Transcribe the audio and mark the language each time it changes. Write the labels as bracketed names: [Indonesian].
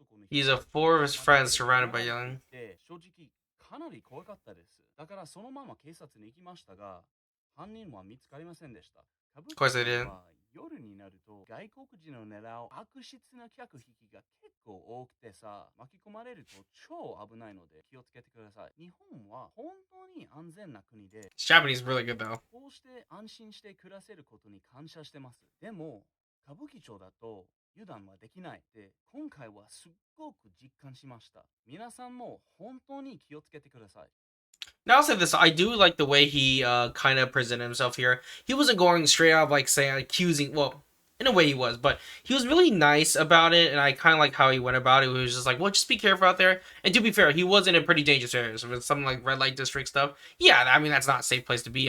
[English] He's a four of his friends surrounded by young. [Japanese] 正直かなり怖かったです。だからそのまま警察に行きましたが、犯人は見つかりませんでした。 [English] Of course they did. [Japanese] 夜になると外国人を狙う悪質な客引きが結構多くてさ、巻き込まれると超危ないので気をつけてください。日本は本当に安全な国で、 [English] Japanese is really good though. [Japanese] こうして安心して暮らせることに感謝してます。でも、歌舞伎町だと油断はできないで、今回はすっごく実感しました。皆さんも本当に気をつけてください。 [English] Now I'll say this: I do like the way he kind of presented himself here. He wasn't going straight out like saying accusing. Well, in a way he was, but he was really nice about it, and I kind of like how he went about it. He was just like, "Well, just be careful out there." And to be fair, he was in a pretty dangerous area. So with something like red light district stuff, yeah, I mean that's not a safe place to be.